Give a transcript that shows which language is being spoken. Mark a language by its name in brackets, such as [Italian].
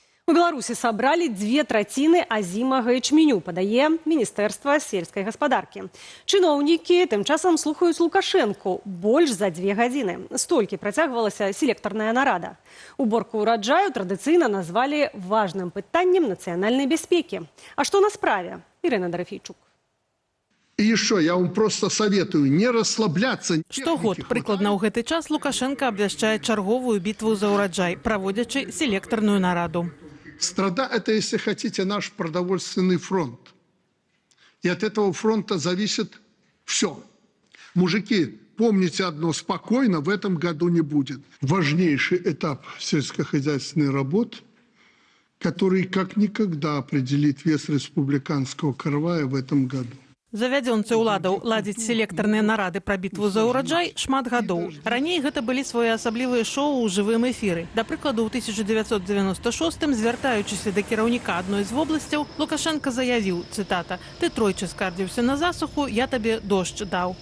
[Belarusian] У Беларусі сабралі 2/3 азімага ячменю, падае Міністэрства сельскай гаспадаркі. Чыноўнікі тым часам слухаюць Лукашэнку больш за 2 гадзіны. Столькі працягвалася селектарная нарада. Уборку ўраджаю традыцыйна назвалі важным пытаннем нацыянальнай бяспекі. А што на справе? Ірына Дарафейчук. [Russian] И еще я вам просто советую не расслабляться. [Belarusian] Штогод, прыкладна ў гэты час, Лукашенко абвяшчае чарговую бітву за ўраджай, праводзячы селектарную нараду. [Russian] Страда – это, если хотите, наш продовольственный фронт. И от этого фронта зависит все. Мужики, помните одно, спокойно в этом году не будет. Важнейший этап сельскохозяйственной работы, который как никогда определит вес республиканского каравая в этом году. [Belarusian] Завядзёнцы ўладаў ладзіць селектарныя нарады пра бітву за ўраджай шмат гадоў. Раней гэта былі своеасаблівыя шоу ў жывым эфіры. Да прыкладу, ў 1996-м, звяртаючыся да кіраўніка адной з вобласцяў, Лукашенко заявіў, цытата, «Ты тройчы скардзіўся на засуху, я табе дождж даў».